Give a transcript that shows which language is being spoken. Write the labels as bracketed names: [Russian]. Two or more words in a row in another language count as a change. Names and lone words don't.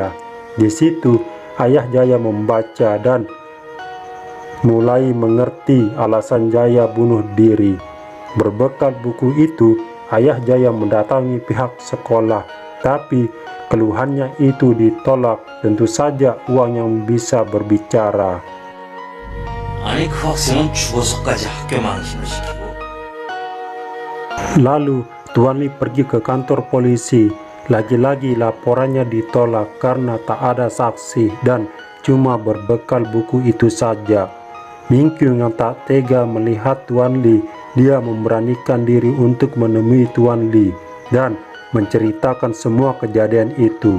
[Indonesian] Di situ ayah Jaya membaca dan mulai mengerti alasan Jaya bunuh diri. Berbekal buku itu, ayah Jaya mendatangi pihak sekolah, tapi keluhannya itu ditolak. Tentu saja uang yang bisa berbicara. [Korean] 아니 그 학생은 죽어서까지 학교 망신을 시키고. [Indonesian] Lalu Tuan Li pergi ke kantor polisi. Lagi-lagi laporannya ditolak karena tak ada saksi dan cuma berbekal buku itu saja. Mingkyung yang tak tega melihat Tuan Li, dia memberanikan diri untuk menemui Tuan Li dan menceritakan semua kejadian itu.